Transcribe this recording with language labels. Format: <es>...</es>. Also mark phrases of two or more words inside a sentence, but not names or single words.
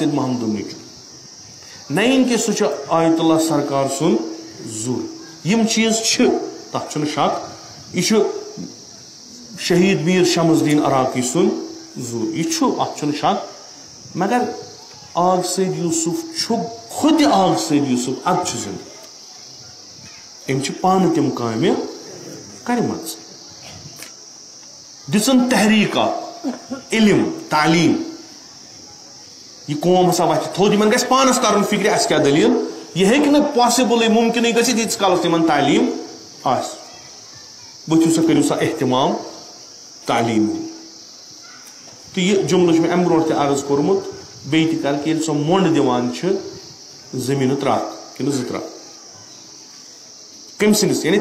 <ks>سید محمدُن نیٚچوٗ نہ یِن کہِ سُہ چھُ آیت اللہ سرکار سُنٛد زُر یِم چیٖز چھِ تتھ چھُنہٕ شک یہِ چھُ شہید میٖر شمس الدین عراقی سُنٛد زُر یہِ چھُ اتھ چھُنہٕ شک مگر آگ سید یوٗسف چھُ خود آگ سید یوٗسف ادٕ چھُ زِندٕ أمۍ چھِ پانہٕ تِم کامہِ کرِمژٕ دِژٕن تحریٖک اکھ علم تعلیٖم یہِ قوم ہسا وتھِ تھوٚد یِمن گژھِ پانس ترُن فِکرِ اَسہِ کیٛاہ دٔلیٖل یہِ ہیٚکہِ نہٕ پاسِبٕلٕے مُمکِنٕے گٔژھِتھ ییٖتِس کالس تِمن تعلیٖم آسہِ ؤتھِو سا کٔرِو سا احتِمام تعلیٖم تہٕ یہِ جملہٕ چھُ مےٚ اَمہِ برونٛٹھ تہِ عرض کوٚرمُت بیٚیہِ تہِ کرٕ کہِ ییٚلہِ سۄ مۄنٛڈ دِوان چھِ زٔمیٖنہٕ ترٛکھ کِنہٕ زٕ ترٛکھ کٔمۍ سٕنٛدِس یعنی</ks>